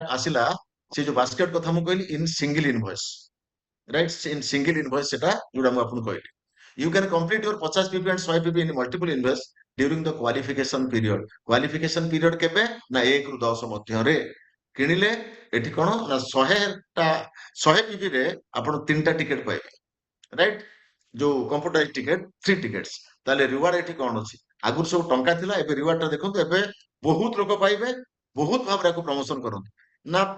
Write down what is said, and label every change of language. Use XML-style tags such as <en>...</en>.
<or>ଆସିଲା ସେ ଯୋଉ ବାସ୍କେଟ କଥା ମୁଁ କହିଲି in single invoice, right, in single invoice ସେଟା ଯୋଉଟା ମୁଁ ଆପଣଙ୍କୁ କହିଲି।</or> <en>You can complete your 50 pp and 100 pp in multiple invoice during the qualification period.</en> <or>Qualification period କେବେ ନା 1 ରୁ 10 ମଧ୍ୟରେ କିଣିଲେ ଏଠି କଣ ନା 100 pp ରେ ଆପଣ 3ଟା ଟିକେଟ ପାଇବେ, ରାଇଟ୍, ଯୋଉ କମ୍ପ୍ୟୁଟରାଇଜ ଟିକେଟ 3 ଟିକେଟ୍ସ। ତାହେଲେ ରିୱାର୍ଡ ଏଠି କଣ ଅଛି? ଆଗରୁ ସବୁ ଟଙ୍କା ଥିଲା, ଏବେ ରିୱାର୍ଡ ଟା ଦେଖନ୍ତୁ, ଏବେ ବହୁତ ଲୋକ ପାଇବେ, ବହୁତ ଭାବରେ ଆକୁ ପ୍ରମୋସନ କରନ୍ତୁ ନା।</or>